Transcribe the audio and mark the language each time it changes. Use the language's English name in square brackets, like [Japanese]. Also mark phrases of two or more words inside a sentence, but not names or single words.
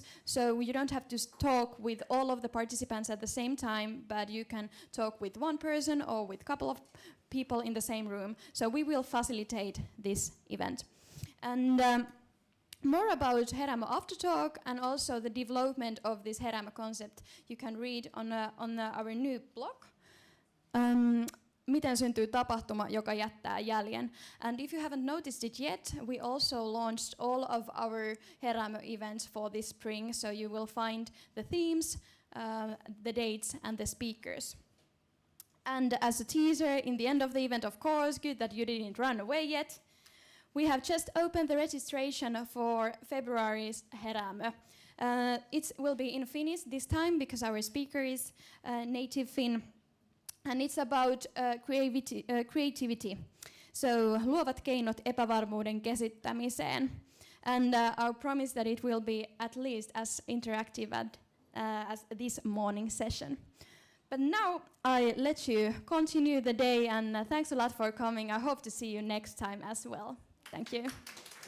[English] So you don't have to talk with all of the participants at the same time, but you can talk with one person or with a couple of people in the same room. So we will facilitate this event. And more about HERÄÄMÖ After Talk and also the development of this HERÄÄMÖ concept you can read on our new blog. [Finnish] Miten syntyy tapahtuma, joka jättää jäljen. [English] And if you haven't noticed it yet, we also launched all of our HERÄÄMÖ events for this spring, so you will find the themes, the dates and the speakers. And as a teaser, in the end of the event, of course, good that you didn't run away yet, we have just opened the registration for February's HERÄÄMÖ. It will be in Finnish this time because our speaker is native Finn. And it's about creativity. [Finnish] So luovat keinot epävarmuuden käsittämiseen. [English] And our promise that it will be at least as interactive as this morning session. But now I let you continue the day, and thanks a lot for coming. I hope to see you next time as well. Thank you.